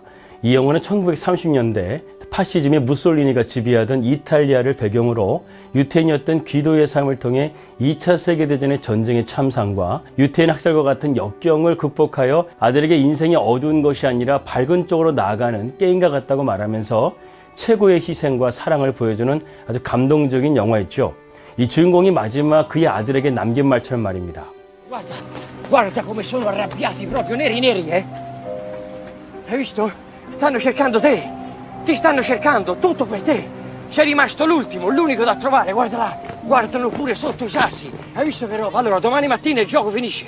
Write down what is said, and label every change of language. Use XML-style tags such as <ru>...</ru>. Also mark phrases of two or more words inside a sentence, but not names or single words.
<ko>이 영화는 1930년대 파시즘의 무솔리니가 지배하던 이탈리아를 배경으로 유태인이었던 귀도의 삶을 통해 2차 세계대전의 전쟁의 참상과 유태인 학살과 같은 역경을 극복하여 아들에게 인생이 어두운 것이 아니라 밝은 쪽으로 나아가는 게임과 같다고 말하면서 최고의 희생과 사랑을 보여주는 아주 감동적인 영화였죠. 이 주인공이 마지막 그의 아들에게 남긴 말처럼 말입니다.</ko> <it>Guarda come sono arrabbiati, proprio neri neri, eh? Hai visto? Stanno cercando te. Ti stanno cercando, tutto per te. Sei rimasto l'ultimo, l'unico da trovare, guarda là. Guardano pure sotto i sassi. Hai visto che roba? Allora, domani mattina il gioco finisce.</it>